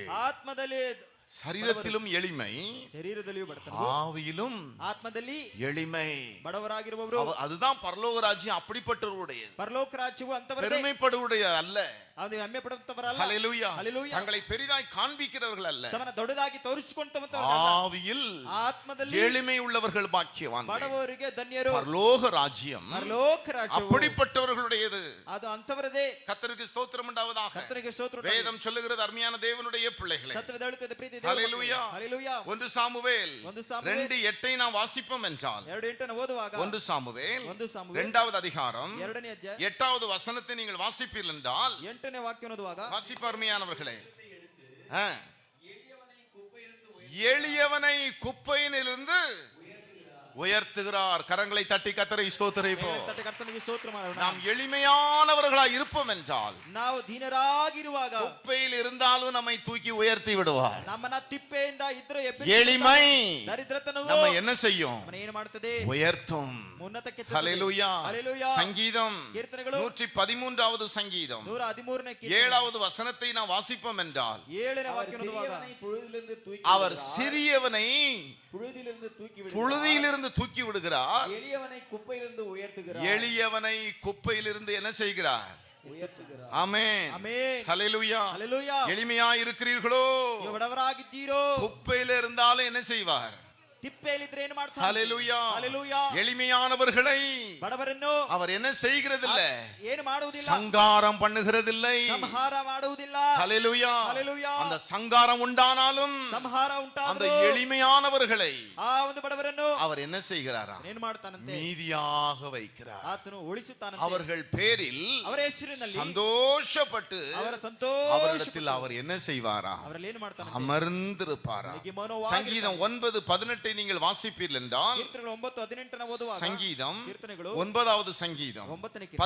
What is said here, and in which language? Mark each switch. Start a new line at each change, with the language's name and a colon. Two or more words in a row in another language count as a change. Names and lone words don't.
Kannada: ಆತ್ಮದಲ್ಲಿ
Tamil: சரீரத்திலும் எளிமை,
Kannada: ಶರೀರದಲ್ಲಿಯೂ ಬಡತನ,
Tamil: ஆவியிலும்
Kannada: ಆತ್ಮದಲ್ಲಿ
Tamil: எளிமை.
Kannada: ಬಡವರಾಗಿರುವವರು.
Tamil: அதுதான் பரலோக ராஜ்யம் அப்படிப்பட்டவருடையது.
Kannada: ಪರಲೋಕ ರಾಜ್ಯವು ಅಂತವರದೇ.
Tamil: பெருமைப்படுவருடைய அல்ல.
Kannada: ಅದು ಹೆಮ್ಮೆ ಪಡುತ್ತವರಲ್ಲ.
Tamil: ஹல்லேலூயா. ஹல்லேலூயா. தங்களை பெரிதாய் காண்பிக்கிறவர்கள் அல்ல.
Kannada: ತಮ್ಮನ್ನ ದೊಡ್ಡದಾಗಿ ತೋರಿಸಿಕೊಂಡಂತವರಲ್ಲ.
Tamil: ஆவியில்
Kannada: ಆತ್ಮದಲ್ಲಿ
Tamil: எளிமை உள்ளவர்கள் பாக்கியவான்கள்.
Kannada: ಬಡವರಿಗೆ ಧನ್ಯರು.
Tamil: பரலோக ராஜ்யம்
Kannada: ಪರಲೋಕ ರಾಜ್ಯವು
Tamil: அப்படிப்பட்டவர்களுடையது.
Kannada: ಅದು ಅಂತವರದೇ.
Tamil: கர்த்தருக்கு ஸ்தோத்திரம் உண்டாவதாக.
Kannada: ಕರ್ತನಿಗೆ ಸ್ತೋತ್ರ ಉಂಟಾಗಲಿ.
Tamil: வேதம் சொல்லுகிறது, அருமையான தேவனுடைய பிள்ளைகளே,
Kannada: ಸತ್ಯವೇದ ಹೇಳುತ್ತದೆ, ಪ್ರೀತಿ ದೇವರ
Tamil: ஹல்லேலூயா.
Kannada: ಮಕ್ಕಳೇ.
Tamil: ஹல்லேலೂಯಾ. 1 சாமுவேல் 2:8 நாம் வாசிப்போம் என்றால்,
Kannada: 2:8 ಓದುವಾಗ
Tamil: 1 சாமுவேல் 2 2வது அதிகாரம்
Kannada: 2ನೇ ಅಧ್ಯಾಯ
Tamil: 8வது வசனத்தை நீங்கள் வாசிப்பீர்கள் என்றால்,
Kannada: 8ನೇ ವಾಕ್ಯ ಓದುವಾಗ,
Tamil: வாசிப்பு அருமையானவர்களே, எளியவனை குப்பையிலிருந்து உயர்த்துகிறார். கரங்களை தட்டி கர்த்தரை ஸ்தோத்திரிப்போம்.
Kannada: ತಟ್ಟೆ ಕರ್ತನಿಗೆ ಸ್ತೋತ್ರ ಮಾಡೋಣ.
Tamil: நாம் எளிமையானவர்களாய் இருப்போம் என்றால்,
Kannada: ನಾವು ದೀನರಾಗಿರುವಾಗ
Tamil: குப்பையில் இருந்தாலும் நம்மை தூக்கி உயர்த்தி விடுவார்.
Kannada: ನಮ್ಮನ್ನ ತಿಪ್ಪೆಯಿಂದ ಇದ್ರೆ
Tamil: எளிமை
Kannada: ದರಿದ್ರತನವು
Tamil: நம்ம என்ன செய்யும்?
Kannada: ನಮ್ಮನ್ನ ಏನು ಮಾಡುತ್ತದೆ?
Tamil: உயர்த்தும்.
Kannada: ಉನ್ನತಕ್ಕೆ
Tamil: ஹல்லேலூயா. ஹல்லேலூயா. சங்கீதம்
Kannada: ಕೀರ್ತನೆಗಳು
Tamil: 113வது சங்கீதம்
Kannada: 113ನೇ
Tamil: 7வது வசனத்தை நாம் வாசிப்போம் என்றால்,
Kannada: 7ನೇ ವಾಕ್ಯ ಓದುವಾಗ,
Tamil: அவர் சிறியவனை புழுதியிலிருந்து தூக்கி விடுகிறார், எளியவனை குப்பையிலிருந்து உயர்த்துகிறார். எளியவனை குப்பையிலிருந்து என்ன செய்கிறார்? உயர்த்துகிறார். ஆமென்.
Kannada: ಆಮೆನ್.
Tamil: ஹல்லேலூயா.
Kannada: ಹಲ್ಲೇಲೂಯಾ.
Tamil: எளிமையா இருக்கிறீர்களோ?
Kannada: ನೀವು ಬಡವರಾಗಿದ್ದೀರೋ?
Tamil: குப்பையில இருந்தாலும் என்ன செய்வார்?
Kannada: ತಿಪ್ಪೆಯಲ್ಲಿದ್ರೆ ಏನು ಮಾಡ್ತಾರೆ?
Tamil: ஹல்லேலூயா.
Kannada: ಹಲ್ಲೇಲೂಯಾ.
Tamil: எளிமையானவர்களை
Kannada: ಬಡವರನ್ನು
Tamil: அவர் என்ன செய்கிறதில்ல?
Kannada: ಏನು ಮಾಡುವುದಿಲ್ಲ?
Tamil: சங்காரம் பண்ணுகிறதில்லை.
Kannada: ಸಂಹಾರ ಮಾಡುವುದಿಲ್ಲ.
Tamil: ஹல்லேலூயா. ஹல்லேலூயா. அந்த சங்காரம் உண்டானாலும்
Kannada: ಸಂಹಾರ
Tamil: அந்த
Kannada: ಉಂಟಾದರೂ
Tamil: எளிமையானவர்களை
Kannada: ಆ ಒಂದು ಬಡವರನ್ನು
Tamil: அவர் என்ன செய்கிறாரா?
Kannada: ಏನು ಮಾಡ್ತಾನಂತೆ?
Tamil: மீதியாக வைக்கிறார்.
Kannada: ಆತನು ಉಳಿಸುತ್ತಾನಂತೆ.
Tamil: அவர்கள் பேரில்
Kannada: ಅವರ ಹೆಸರಿನಲ್ಲಿ
Tamil: சந்தோஷப்பட்டு
Kannada: ಅವರ ಸಂತೋಷ
Tamil: அவரிடத்தில் அவர் என்ன செய்வாரா?
Kannada: ಅವರಲ್ಲಿ ಏನು ಮಾಡ್ತಾನೆ?
Tamil: அமர்ந்திருப்பாரா?
Kannada: ಅವರಿಗೆ ಮೌನವಾಗಿ
Tamil: சங்கீதம் 9:18 நீங்கள் வாசிப்பீர்கள் என்றால்,
Kannada: ಕೀರ್ತನೆಗಳು 9:18 ಓದುವಾಗ,
Tamil: சங்கீதம்
Kannada: ಕೀರ್ತನೆಗಳು
Tamil: 9வது சங்கீதம்
Kannada: 9ನೇ ಕೀರ್ತನೆ